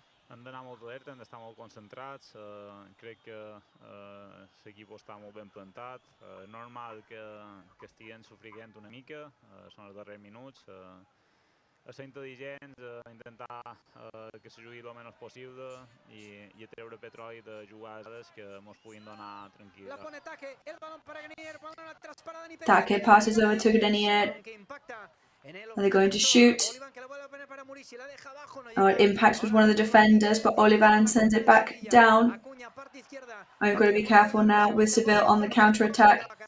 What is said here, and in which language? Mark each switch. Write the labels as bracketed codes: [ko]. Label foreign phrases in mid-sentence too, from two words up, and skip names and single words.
[ca] hem d'anar molt alerta, hem d'estar molt concentrats. Crec que l'equip està molt ben plantat. Normal que estiguem sofrint una mica, són els darrers minuts. A ser intel·ligents, intentar que se jugui el menys possible i a treure petroli de jugades que ens puguin donar tranquil·litat. [en] Take passes over to Grenier. Are they going to shoot? Oh, it impacts with one of the defenders, but Olivan sends it back down. I'm going to be careful now with Seville on the counter-attack.